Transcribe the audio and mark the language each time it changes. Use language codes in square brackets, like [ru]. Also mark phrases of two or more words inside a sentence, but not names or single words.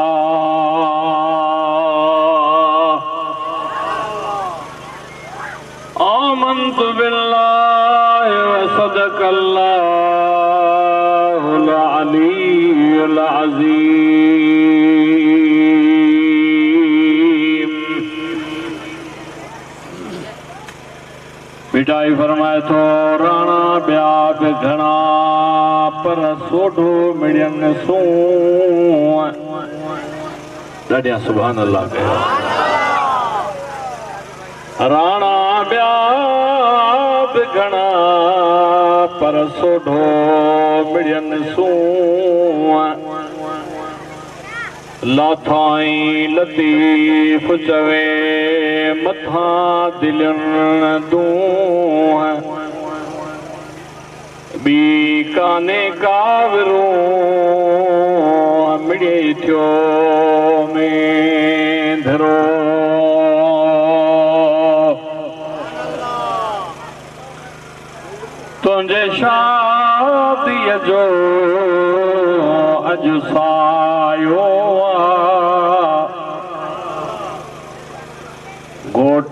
[ar] آمنت بالله وصدق الله العلي العظيم. [sd] मिठाई फरमाए थो राणा ॿिया बि घणा पर सोढो मिड़ियनि सू। ॾाढिया [ar] سبحان الله [sd] कयो। राणा ॿिया बि घणा पर सोढो मिड़ियनि सू। लाथाई लतीफ़ चवे मथा दिलनि दूं। बी काने कावरू मिड़े थियो में धरो। तुंहिंजे शादीअ जो अॼु सायो घोट।